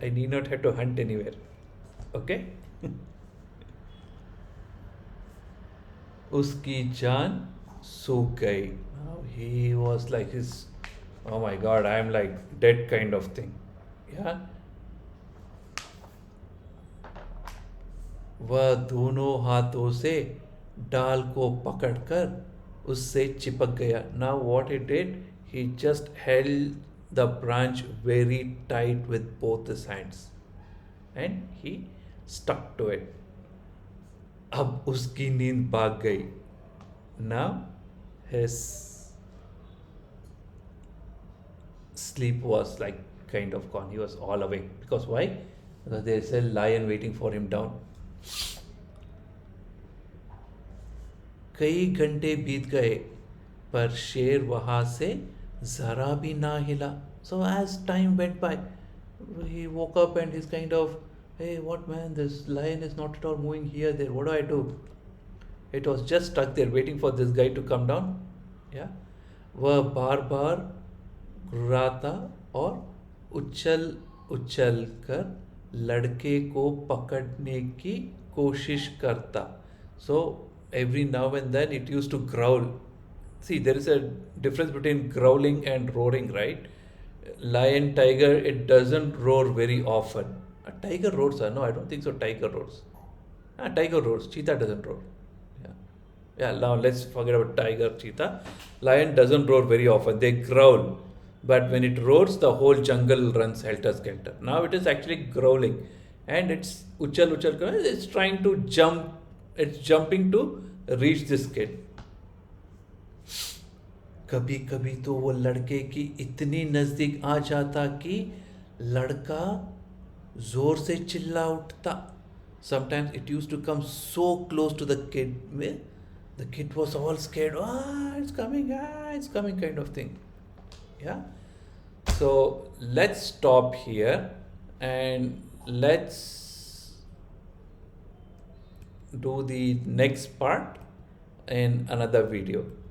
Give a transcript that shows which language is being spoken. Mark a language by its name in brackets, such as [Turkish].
[English] I need not have to hunt anywhere. Okay? [Hindi] उसकी जान सूख गई. [English] Now he was like his Oh my God, I'm like dead kind of thing. Yeah. [Hindi] वह दोनों हाथों से डाल को पकड़कर उससे चिपक गया. [English] Now what he did, he just held the branch very tight with both his hands and he stuck to it. [Hindi] अब उसकी नींद भाग गई. [English] Now his sleep was like kind of gone. He was all awake. Because why? Because there's a lion waiting for him down. [Hindi] कई घंटे बीत गए पर शेर वहां से जरा भी ना हिला. [English] So as time went by, he woke up and he's kind of, hey, what man? This lion is not at all moving here, there. What do I do? It was just stuck there waiting for this guy to come down. Yeah. [Hindi] वह बार बार घुर्राता और उछल उछल कर लड़के को पकड़ने की कोशिश करता. [English] So every now and then it used to growl. See, there is a difference between growling and roaring, right? Lion, tiger, it doesn't roar very often. A tiger roars, no, I don't think so. Tiger roars. Tiger roars. Cheetah doesn't roar. Yeah. Yeah, now let's forget about tiger, cheetah. Lion doesn't roar very often. They growl. But when it roars, the whole jungle runs helter-skelter. Now it is actually growling. And it's [Hindi] uchal uchal. [English] It's trying to jump. It's jumping to reach this kid. [Hindi] कभी कभी तो वो लड़के की इतनी नजदीक आ जाता कि लड़का जोर से चिल्ला उठता. [English] Sometimes it used to come so close to the kid. The kid was all scared. Ah, it's coming kind of thing. Yeah. So let's stop here and let's do the next part in another video.